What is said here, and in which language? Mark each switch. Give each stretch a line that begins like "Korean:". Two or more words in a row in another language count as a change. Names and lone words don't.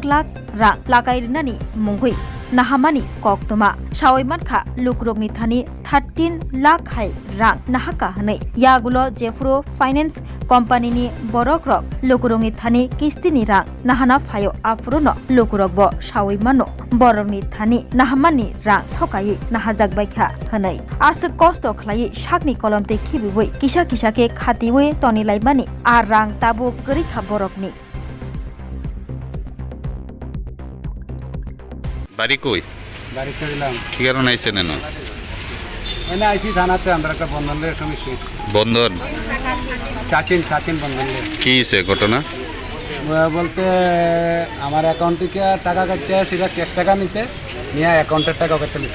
Kok Borok: लाख रां लाकाइरिनानि मुंगुई नाहामानि कक्तमा सावैमानखा लुकुरकनि थानि 13 लाख हाय रां नाहाका हनै यागुलो जेफ्रो फाइनेंस कम्पानिनि बरक रक लुकुरकनि थानि किस्तिनि रां नाहाना फायो आफुरनो लुकुरक ब सावैमानो बरकनि थानि नाहामानि रां थकायै नाहाजाक बायखा हनै आसो कष्ट खलायै साकनि कलमते खिबिबै किसा किसाके खातिवे तनिलाइमानि आ रां ताबो गरिखा बरकनि
Bangla: বাড়ি কই? বাড়ি চলিলাম। কি কারণে আইছেন এনে? এনে আইছি থানাতে আমরা একটা বন্ধনের সমস্যা। বন্ধন? চাচিন বন্ধনের। কি হয়েছে ঘটনা? বলতে আমার অ্যাকাউন্ট থেকে টাকা কাটতে সেটা ক্যাশ টাকা নিতে নিয়ে অ্যাকাউন্টের টাকা কেটে নিতে।